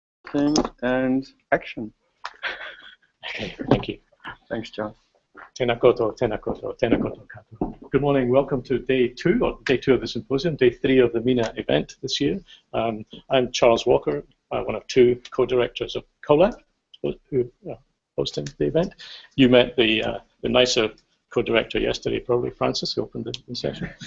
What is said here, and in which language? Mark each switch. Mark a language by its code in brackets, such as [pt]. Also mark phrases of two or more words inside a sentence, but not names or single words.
[en] thing and action. Okay, thank you. Thanks, John. [mi] Tēnā koutou, tēnā koutou, tēnā koutou katoa. [en] Good morning, welcome to day two of the symposium, day 3 of the MINA event this year. I'm Charles Walker, one of 2 co-directors of CoLab, who are hosting the event. You met the nicer co-director yesterday, probably Francis, who opened the session.